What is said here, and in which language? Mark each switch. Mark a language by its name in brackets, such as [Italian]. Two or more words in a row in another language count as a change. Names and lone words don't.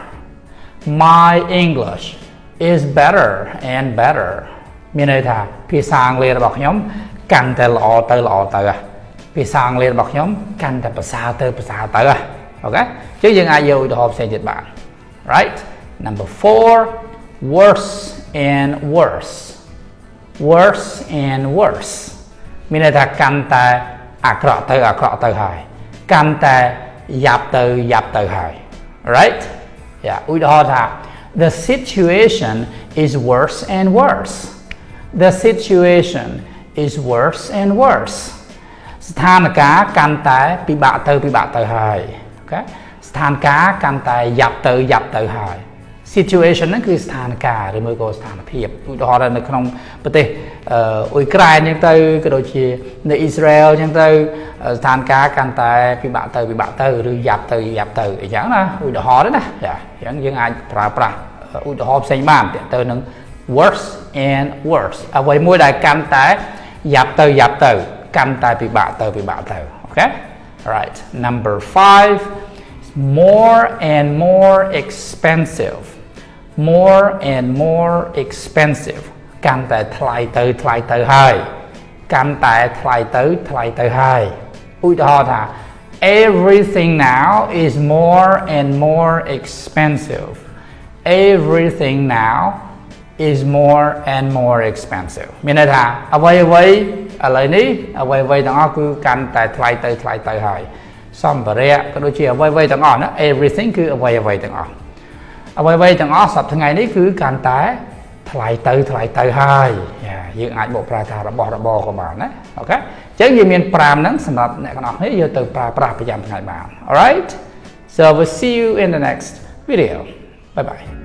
[English] My English is better and better. [Khmer] មានន័យថាភាសាអង់គ្លេសរបស់ខ្ញុំកាន់តែល្អទៅភាសាអង់គ្លេសរបស់ខ្ញុំកាន់តែប្រសើរទៅអូខេអញ្ចឹងយើងអាចយកឧទាហរណ៍ផ្សេងទៀតបាន [English] Right Number 4 worse and worse worse and worse [Khmer] មាន ន័យថាកាន់តែអាក្រក់ទៅហើយកាន់តែយ៉ាប់ទៅហើយ right ឧទាហរណ៍ថា [English] the situation is worse and worse the situation is worse and worse [Khmer] ស្ថា នភាពកាន់តែពិបាកទៅហើយអូខេស្ថានភាពកាន់តែយ៉ាប់ទៅហើយ situation ហ្នឹងគឺស្ថានភាពឬមួយក៏ ស្ថានភាពឧទាហរណ៍នៅក្នុងប្រទេសអ៊ុយក្រែនអញ្ចឹងទៅក៏ដូចជានៅអ៊ីស្រាអែលអញ្ចឹងទៅស្ថានភាពកាន់តែពិបាកទៅឬយ៉ាប់ទៅអញ្ចឹងណាឧទាហរណ៍ទេណាអញ្ចឹងយើងអាចប្រើប្រាស់ឧទាហរណ៍ផ្សេងបានទាក់ទងនឹង [English] worse and worse [Khmer] អ្វីមួយដែលកាន់តែយ៉ាប់ទៅកាន់តែពិបាកទៅអូខេ [English] right Number 5 more and more expensive more and more expensive [Khmer] កាន់តែថ្លៃទៅហើយកាន់តែថ្លៃទៅហើយឧទាហរណ៍ថា [English] everything now is more and more expensive everything now is more and more expensive [Khmer] មានន័យថាអ្វីឥឡូវនេះអ្វីទាំងអស់គឺ កាន់តែថ្លៃទៅហើយសម្ភារៈក៏ដូចជាអ្វីទាំងអស់ណា everything គឺអ្វីទាំងអស់សប្តាហ៍ថ្ងៃនេះគឺកាន់តែថ្លៃទៅហើយយើងអាចបកប្រែថារបស់របរក៏បានណាអូខេអញ្ចឹងយើងមាន5ហ្នឹងសម្រាប់អ្នកទាំងអស់គ្នាយកទៅប្រើប្រាស់ប្រចាំថ្ងៃបាន [English] Alright so we'll see you in the next video bye bye